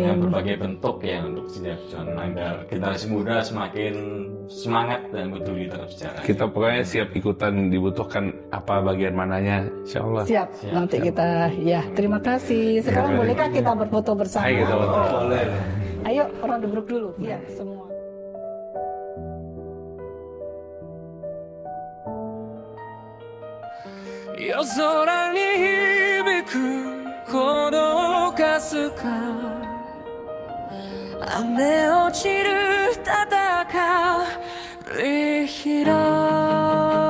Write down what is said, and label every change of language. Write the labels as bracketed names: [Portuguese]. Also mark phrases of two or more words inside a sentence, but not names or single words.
[Indonesian] dengan berbagai bentuk ya untuk sejarah agar generasi muda semakin semangat dan peduli terhadap sejarah. Kita pokoknya siap ikutan, dibutuhkan apa bagian mananya, insya Allah. Siap. Nanti kita ya, terima kasih. Sekarang bolehkah kita berfoto bersama? Ayo kita foto. Ayo, Rodo Group dulu. Ya, semua. [Japanese] 夜空に響く鼓動かすか雨落ちる戦い広